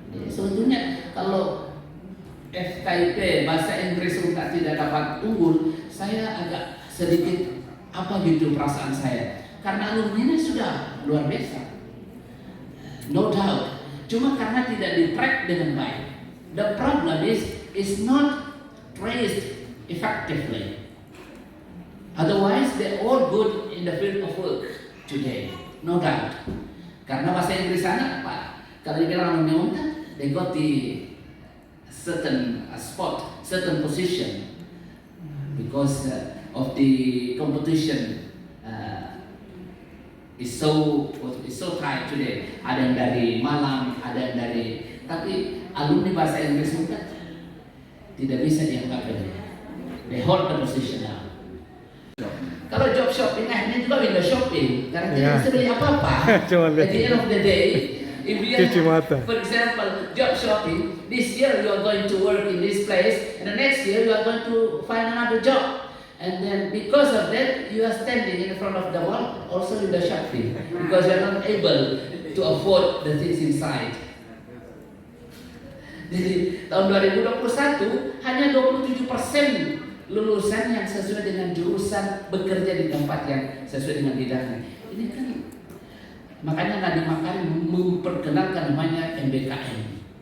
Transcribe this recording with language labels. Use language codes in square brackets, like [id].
[id] Sebetulnya kalau FKIP bahasa Inggris UNTAD tidak dapat unggul, saya agak sedikit perasaan saya karena alumni sudah luar biasa, [en] no doubt. [id] Cuma karena tidak di-track dengan baik. [en] The problem is not traced effectively. Otherwise, they're all good in the field of work today, no doubt. [id] Karena bahasa Inggris sana apa? Kalau dibilang alumni UNTAD, [en] they got the certain spot, certain position because of the competition is so tight today. [id] Ada yang dari Malang, ada yang dari, tapi alumni bahasa Inggris UNTAD tidak bisa dianggap ini. [en] They hold the position now. [id] Kalau job shopping, ini juga window shopping karena tidak bisa beli apa-apa. [en] At the end of the day, if you for example, job shopping, this year you are going to work in this place, and the next year you are going to find another job. And then because of that, you are standing in front of the wall, also window shopping, because you are not able to afford the things inside. [id] Jadi tahun 2021 hanya 27% lulusan yang sesuai dengan jurusan bekerja di tempat yang sesuai dengan bidangnya. Ini kan makanya Nadiem Makarim memperkenalkan namanya MBKM.